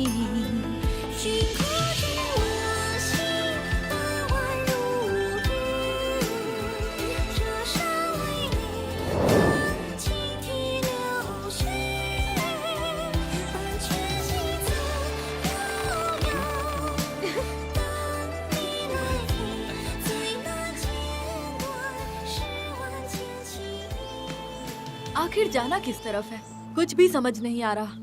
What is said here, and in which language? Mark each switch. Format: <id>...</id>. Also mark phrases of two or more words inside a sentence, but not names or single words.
<zh>寻客知我心，爱宛如织，这山为你，轻提流水。</zh> <hi>आखिर जाना किस तरफ है? कुछ भी समझ नहीं आ रहा।</hi>